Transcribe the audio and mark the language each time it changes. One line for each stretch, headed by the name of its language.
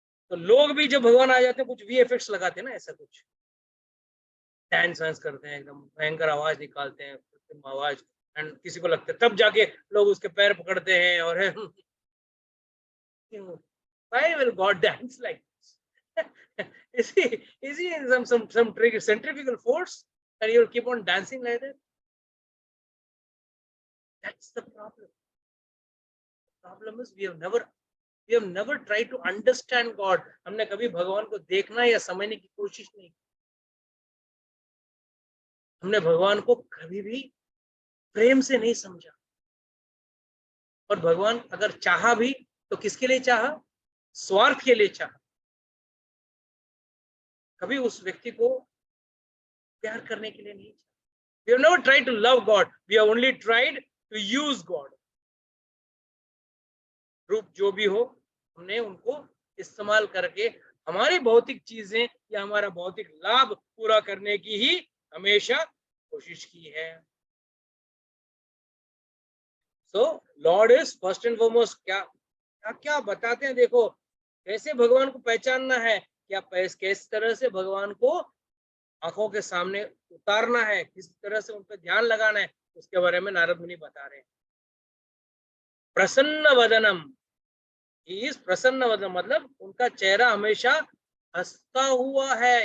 Hindi: तो लोग भी जब भगवान आ जाते हैं कुछ वीएफएक्स लगाते हैं ना, ऐसा कुछ डांस वांस करते हैं, एकदम भयंकर आवाज निकालते हैं, आवाज, एंड किसी को लगता है, तब जाके लोग उसके पैर पकड़ते हैं और
English: why will God dance like this? Is he in some centrifugal force that he will keep on dancing like that? That's the problem. The problem is we have never tried to understand God.
Hindi: हमने कभी भगवान को देखना या समझने की कोशिश नहीं की। हमने भगवान को कभी भी प्रेम से नहीं समझा। और भगवान अगर चाहा भी तो किसके लिए चाहा? स्वार्थ के लिए चाहा। कभी उस व्यक्ति को प्यार करने के लिए नहीं चाहा।
English: We have never tried to love God. We have only tried to use God.
Hindi: रूप जो भी हो, हमने उनको इस्तेमाल करके हमारी भौतिक चीजें या हमारा भौतिक लाभ पूरा करने की ही हमेशा कोशिश की है।
English: So Lord is first and foremost।
Hindi: क्या बताते हैं, देखो कैसे भगवान को पहचानना है, क्या किस तरह से भगवान को आंखों के सामने उतारना है, किस तरह से उन पर ध्यान लगाना है, उसके बारे में नारद मुनि बता रहे हैं। प्रसन्न वदनम, इस प्रसन्न वदन मतलब उनका चेहरा हमेशा हंसता हुआ है।